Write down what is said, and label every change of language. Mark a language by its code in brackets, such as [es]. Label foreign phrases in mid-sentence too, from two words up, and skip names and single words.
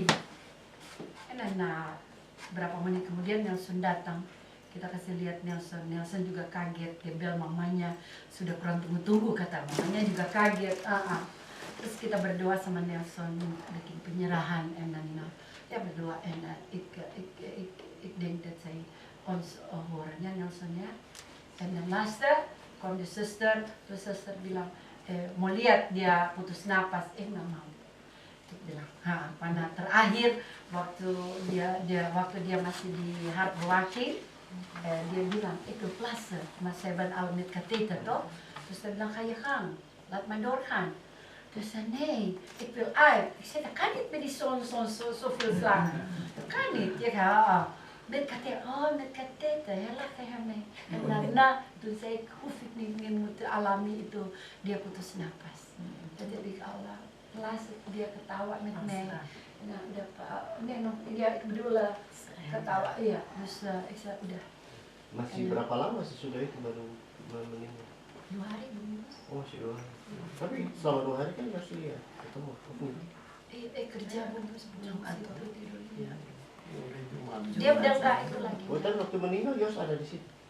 [id] Nah, berapa menit kemudian Nelson datang. Kita kasih lihat Nelson. Nelson juga kaget. Dia bilang mamanya sudah kurang tunggu-tunggu, kata mamanya juga kaget. Terus kita berdoa sama Nelson bikin penyerahan [nl] en dan [id] ya berdoa [nl] en ik denk dat zij ons horen [id] ya Nelson ya. [nl] En dan laatste kwam de suster, [id] terus suster bilang mau lihat dia putus napas, nggak mau. Dia bilang, pada terakhir waktu dia masih di Hartwaki, dia bilang [nl] ik wil plassen, maar ze hebben al met katheter toch? Dus hij bilang, ga je gang, laat maar doorgaan. Dus zei nee, ik wil uit. Ik zei, dat kan niet met die zoveel slag. Dat kan niet. Je gaat, met katheter, met katheter, ja, laat hij hem mee. En daarna, toen zei ik, hoef ik niet meer moeten [id] alami itu, dia putus napas. [nl] Dan heb ik al, laatst [id] dia ketawa [nl] met mij. [id] Nah, dia [nl] ik bedoel [id] ketawa, iya. [nl] Dus ik zei, [id] udah. Masih berapa lama sesudah itu baru meninggal? 2 hari belum. Oh, masih 2 hari. Tapi selama 2 hari kan masih ya ketemu. Kerja bungkus Jumat itu tidur. Jumat. Dia udah enggak itu lagi. Oh, dan waktu meninggal Yos ada di situ.